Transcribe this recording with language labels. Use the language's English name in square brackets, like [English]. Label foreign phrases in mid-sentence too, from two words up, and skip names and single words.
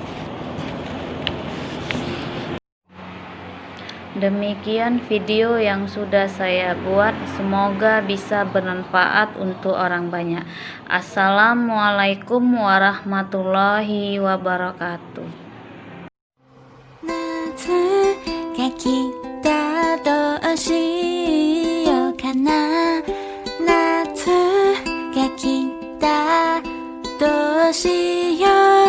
[Indonesian] Demikian video yang sudah saya buat, semoga bisa bermanfaat untuk orang banyak. [Arabic] السلام عليكم ورحمة الله وبركاته. [Japanese] 夏が来たどうしようかな、夏が来たどうしよう